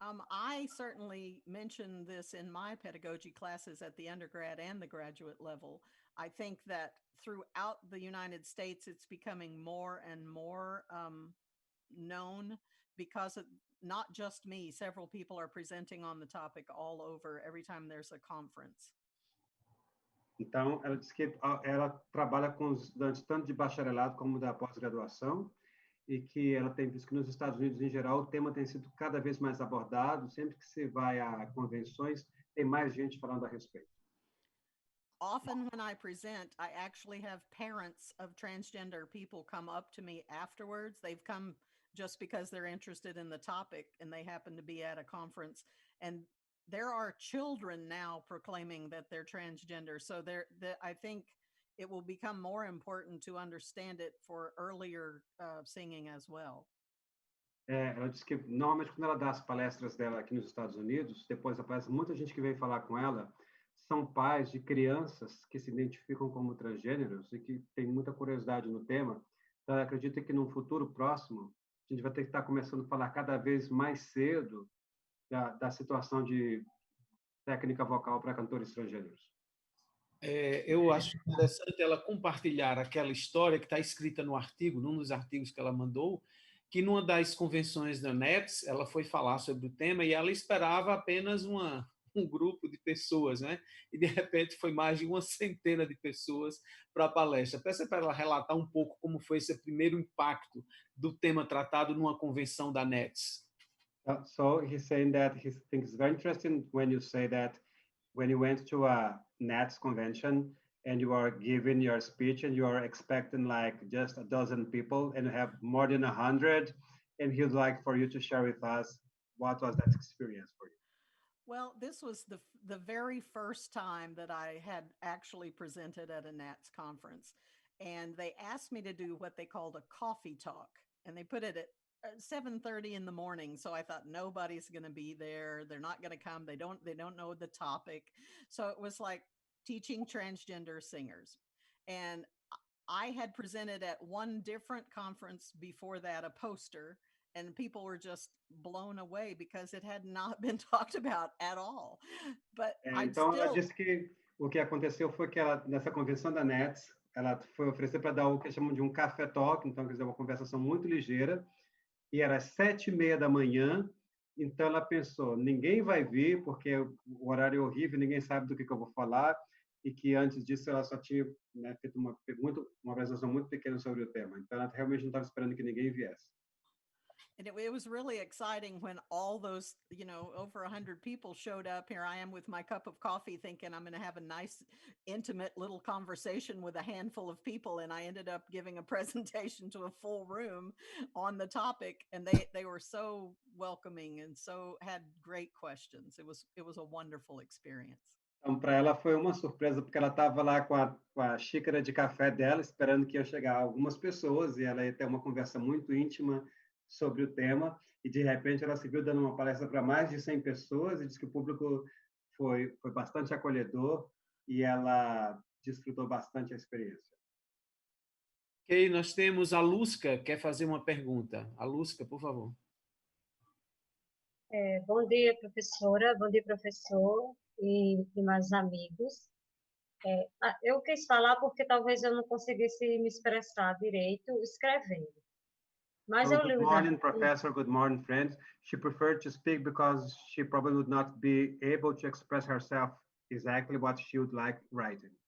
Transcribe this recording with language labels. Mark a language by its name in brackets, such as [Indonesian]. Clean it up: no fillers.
[English] I certainly mentioned this in my pedagogy classes at the undergrad and the graduate level. I think that throughout the United States, it's becoming more and more known because of not just me. Several people are presenting on the topic all over every time there's a conference. [Portuguese] Então, ela disse que ela trabalha com os estudantes tanto de bacharelado como da pós-graduação, e que ela tem visto que nos Estados Unidos, em geral, o tema tem sido cada vez mais abordado. Sempre que se vai a convenções, tem mais gente falando a respeito. [English] Often when I present, I actually have parents of transgender people come up to me afterwards. They've come just because they're interested in the topic and they happen to be at a conference. And there are children now proclaiming that they're transgender. So I think it will become more important to understand it for earlier singing as well. [Portuguese] Ela disse que, normalmente, quando ela dá as palestras dela aqui nos Estados Unidos, depois da palestra, muita gente que vem falar com ela são pais de crianças que se identificam como transgêneros e que têm muita curiosidade no tema. Então, ela acredita que, num futuro próximo, a gente vai ter que estar começando a falar cada vez mais cedo da situação de técnica vocal para cantores transgêneros. Eu acho interessante ela compartilhar aquela história que está escrita no artigo, num dos artigos que ela mandou, que numa das convenções da NETS, ela foi falar sobre o tema e ela esperava apenas um grupo de pessoas, né? E, de repente, foi mais de 100 de pessoas para a palestra. Peça para ela relatar um pouco como foi esse primeiro impacto do tema tratado numa convenção da NETS. [English] So he's saying that he thinks it's very interesting when you say that when you went to a NETS convention and you are giving your speech and you are expecting like just a dozen people and you have more than 100, and he'd like for you to share with us what was that experience for you. Well, this was the very first time that I had actually presented at a NATS conference, and they asked me to do what they called a coffee talk, and they put it 7:30 in the morning. So I thought nobody's going to be there. They're not going to come. They don't know the topic. So it was like teaching transgender singers. And I had presented at one different conference before that, a poster, and people were just blown away because it had not been talked about at all. But [Portuguese] então, ela disse que o que aconteceu foi que ela, nessa convenção da NETS, ela foi oferecer para dar o que chamam de um café talk, então, quer dizer, uma conversação muito ligeira, e era 7:30 da manhã, então ela pensou, ninguém vai vir, porque o horário é horrível, ninguém sabe do que eu vou falar, e que antes disso ela só tinha, né, feito uma apresentação muito pequena sobre o tema. Então, ela realmente não estava esperando que ninguém viesse. [English] And it was really exciting when all those, over 100 people showed up. Here I am with my cup of coffee thinking I'm going to have a nice, intimate little conversation with a handful of people. And I ended up giving a presentation to a full room on the topic. And they were so welcoming and so had great questions. It was a wonderful experience. [Portuguese] Então, para ela foi uma surpresa, porque ela estava lá com a xícara de café dela, esperando que ia chegar algumas pessoas, e ela ia ter uma conversa muito íntima sobre o tema, e de repente ela se viu dando uma palestra para mais de 100 pessoas, e disse que o público foi bastante acolhedor, e ela desfrutou bastante a experiência. Ok, nós temos a Lusca, quer fazer uma pergunta. A Lusca, por favor. Bom dia, professora, bom dia, professor e mais amigos. Eu quis falar porque talvez eu não conseguisse me expressar direito escrevendo. Mas eu li [English] Good morning, professor. Good morning, friends. She preferred to speak because she probably would not be able to express herself exactly what she would like writing.